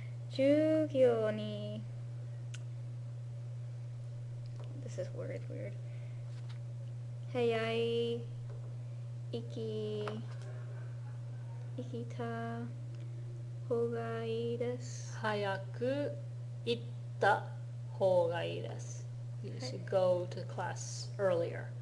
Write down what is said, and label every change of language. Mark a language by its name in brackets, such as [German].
[English] 授業に This is weird. [Japanese] 早い行きた方がいいです。早く行った方がいいです。 [English] You should go to class earlier.